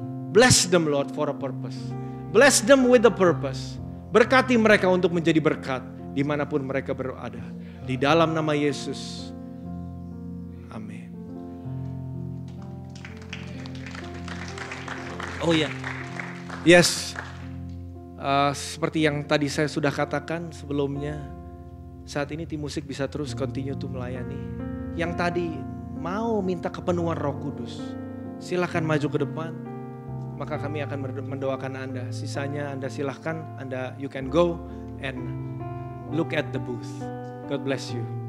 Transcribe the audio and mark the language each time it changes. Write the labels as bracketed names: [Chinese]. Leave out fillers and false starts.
[English] Bless them Lord for a purpose. Bless them with a purpose. [Indonesian] Berkati mereka untuk menjadi berkat dimanapun mereka berada. Di dalam nama Yesus. Amin. Oh ya. Yes. Seperti yang tadi saya sudah katakan sebelumnya. Saat ini tim musik bisa terus [English] continue to [Indonesian] melayani. Yang tadi mau minta kepenuhan Roh Kudus. Silakan maju ke depan. Maka kami akan mendoakan Anda. Sisanya Anda silahkan, [English] you can go and look at the booth. God bless you.